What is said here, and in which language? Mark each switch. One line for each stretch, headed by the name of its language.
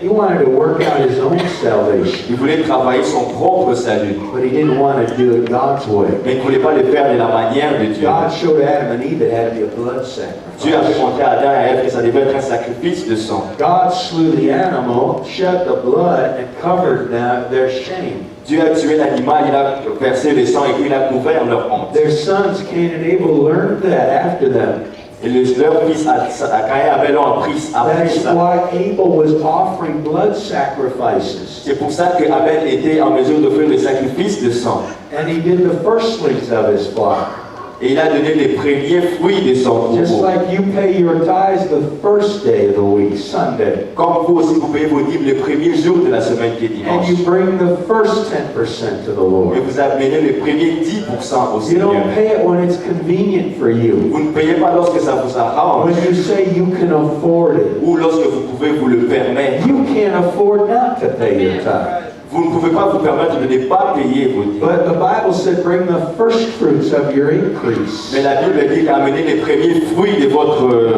English: He wanted to work out his own salvation,
French: Il voulait travailler son propre salut.
English: but he didn't want to do it God's way.
French: Mais il ne voulait pas le faire de la manière de Dieu.
English: God showed Adam and Eve it had to be a blood
French: Dieu avait
English: sacrifice.
French: montré à Adam et à Ève que ça devait être un sacrifice de sang.
English: God slew the animal, shed the blood, and covered their shame.
French: Dieu a tué l'animal, il a versé le sang et puis il a couvert leur honte.
English: Their sons, Cain and Abel, learned that after them.
French: Et leur fils, Caïn et Abel ont appris
English: That's
French: ça.
English: why Abel was offering blood sacrifices.
French: C'est pour ça que Abel était en mesure d'offrir le sacrifice de sang.
English: And he did the firstlings of his flock.
French: Et il a donné les premiers fruits de son
English: Just
French: troupeau.
English: like you pay your tithes the first day of the week, Sunday.
French: Comme vous aussi, vous payez vos dîmes le premier jour de la semaine qui est
English: And
French: dimanche.
English: you bring the first 10% to the
French: Et
English: Lord.
French: vous amenez le premier 10% au
English: You
French: Seigneur.
English: don't pay it when it's convenient for you.
French: Vous ne payez pas lorsque ça vous arrange
English: When you say you can afford it.
French: ou lorsque vous pouvez vous le permettre.
English: You can't afford not to pay your tithe.
French: Vous ne pouvez pas vous permettre de ne pas payer vos dîmes.
English: But the Bible said, bring the first fruits of your increase.
French: Mais la Bible dit qu'amenez les premiers fruits de votre